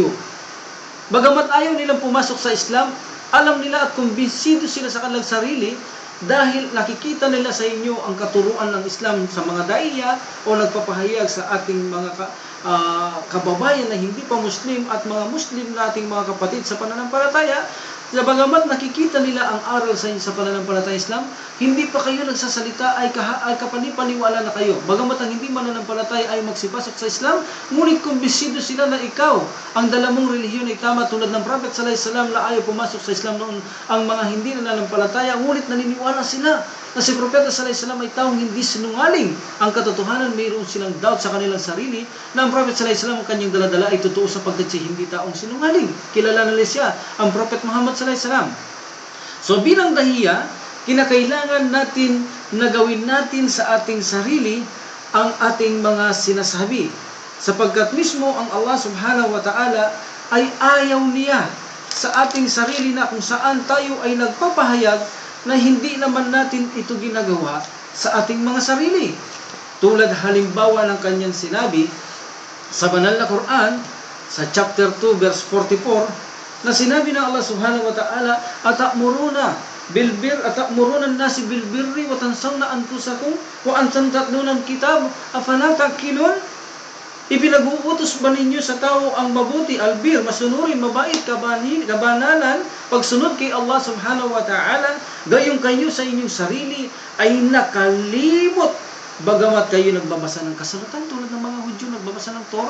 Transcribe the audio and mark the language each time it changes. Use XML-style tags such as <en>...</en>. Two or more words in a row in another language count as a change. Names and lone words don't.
<tl>Bagamat ayaw nilang pumasok sa Islam, alam nila at kumbinsido sila sa kanilang sarili dahil nakikita nila sa inyo ang katuruan ng Islam sa mga daiya o nagpapahayag sa ating mga kababayan na hindi pa Muslim at mga Muslim nating mga kapatid sa pananampalataya. Bagamat nakikita nila ang aral sa pananampalataya Islam, hindi pa kayo nagsasalita ay kapanipaniwala na kayo. Bagamat ang hindi mananampalataya ay magsipasok sa Islam, ngunit kumbinsido sila na ikaw, ang dala mong relihiyon ay tama tulad ng Prophet</tl> <ar>صلى الله عليه وسلم</ar> <tl>na ayaw pumasok sa Islam noon ang mga hindi nananampalataya, ngunit naniniwala sila na si Prophet</tl> <ar>صلى الله عليه وسلم</ar> <tl>ay taong hindi sinungaling. Ang katotohanan, mayroon silang doubt sa kanilang sarili na ang Prophet</tl> <ar>صلى الله عليه وسلم</ar> <tl>ang kanyang daladala ay totoo sapagkat siya hindi taong sinungaling. Kilala nila siya, ang Prophet Muhammad</tl> <ar>صلى الله عليه وسلم.</ar> <tl>So bilang dahiya, kinakailangan natin na gawin natin sa ating sarili ang ating mga sinasabi. Sapagkat mismo ang Allah</tl> <ar>سبحانه وتعالى</ar> <tl>ay ayaw niya sa ating sarili na kung saan tayo ay nagpapahayag na hindi naman natin ito ginagawa sa ating mga sarili. Tulad halimbawa ng kanyang sinabi sa banal na Quran, sa</tl> <en>chapter 2 verse 44,</en> <tl>na sinabi ng Allah</tl> <ar>سبحانه وتعالى, أتأمرون الناس بالبر وتنسون أنفسكم وأنتم تتلون الكتاب أفلا تعقلون.</ar> <tl>Ipinag-uutos ba ninyo sa tao ang mabuti, albir, masunurin, mabait, kabanalan, pagsunod kay Allah</tl> <ar>سبحانه وتعالى,</ar> <tl>gayong kayo sa inyong sarili ay nakalimot, bagamat kayo nagbabasa ng kasulatan tulad ng mga Hudyo nagbabasa ng Torah.</tl>